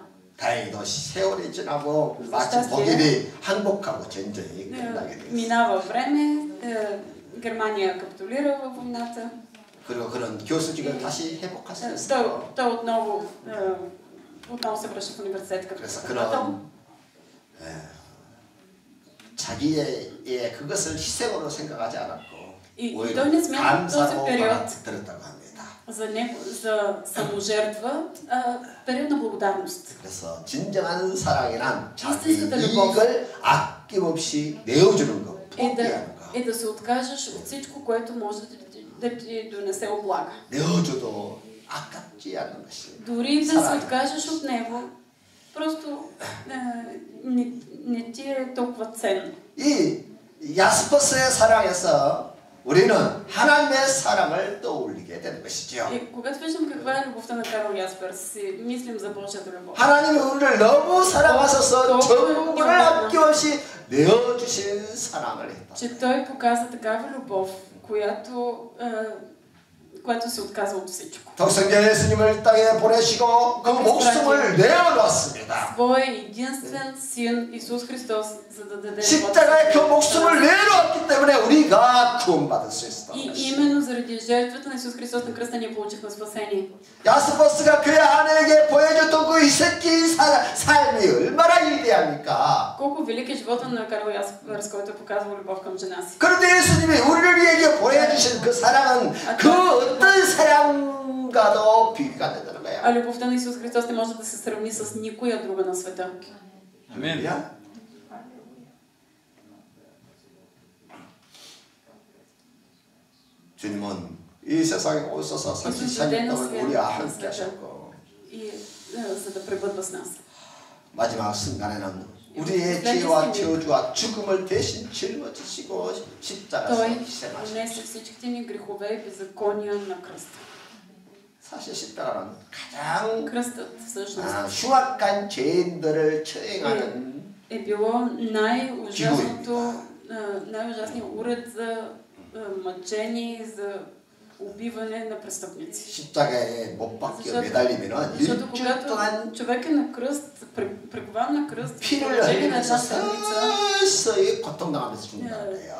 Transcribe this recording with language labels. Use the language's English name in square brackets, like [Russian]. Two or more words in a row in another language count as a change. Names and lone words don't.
[Korean] 다행히도 세월이 지나고 마치 독일이 항복하고 전쟁이 끝나게 됐어요. [Bulgarian] Минава време, Германия капитулира във войната. [Korean] 그리고 그런 교수직을 다시 회복할 수 있어요. [Bulgarian] Той отново се връща в университет като преподавател. [Korean] 자기의 그것을 희생으로 생각하지 않았고 오히려 [Bulgarian] той не смята този [Korean] 감사로 [Bulgarian] период [Korean] 들었다고 합니다. [Bulgarian] за саможертва, период на благодарност. [Korean] 그래서 진정한 사랑이란 자기 이익을 아낌없이 내어주는 것, 포기하는 것. [Bulgarian] И да се откажеш от всичко, което може да ти донесе облага. [Korean] 내어줘도 아깝지 않는 것이. [Bulgarian] Дори да се откажеш от него, просто не ти е толкова ценно. [Korean] 이 야스퍼스의 사랑에서 우리는 하나님의 사랑을 떠올리게 되는 것이죠. [Bulgarian] когато виждам каква е любовта на Карл Ясперс, си мислим за Божията любов. [Korean] 하나님이 우리를 너무 사랑하셔서 전부를 아낌없이 내어주신 사랑을 했다. [Bulgarian] че той показа такава любов, която се отказва от всичко. [Korean] 독생자 예수님을 땅에 보내시고 그 목숨을 내어놓았습니다. [Bulgarian] Своя единствен син Исус Христос, за да даде [Korean] 십자가에 그 목숨을 내놓았기 때문에 우리가 구원받을 수 있었다. [Bulgarian] И именно заради жертвата на Исус Христос на кръста ние получихме спасение. [Korean] 야스퍼스가 그의 아내에게 보여줬던 그 희생적인 삶이 얼마나 위대합니까? [Bulgarian] Колко велик е живота на Карл Ясперс, който е показвал любов към жена си. [Korean] 그런데 예수님이 우리에게 보여주신 그 사랑은 그 어떤 사랑과도 비교가 안 되는 거예요. [Bulgarian] А любовта на Исус Христос не може да се сравни с никоя друга на света. Амин. [Korean] 주님은 이 세상에 오셔서 33년 동안 우리와 함께 하셨고 [Bulgarian] за да пребъдва с нас. [Korean] 마지막 순간에는 우리의 죄와 저주와 죽음을 대신 짊어지시고 십자가에서 희생하셨습니다. [Bulgarian] Понесе всичките ни грехове и беззакония на кръста. [Korean] 사실 십자가는 가장 [Bulgarian] кръстът всъщност [Korean] 흉악한 죄인들을 처형하는 [Bulgarian] е било най-ужасният уред за мъчение, за убиване на престъпници. [Korean] 십자가에 못 박혀 매달리면은 [Bulgarian] защото когато човек е на кръст, прекован на кръст, [Korean] 피를 흘리면서 서서히 고통당하면서 죽는다는 거예요.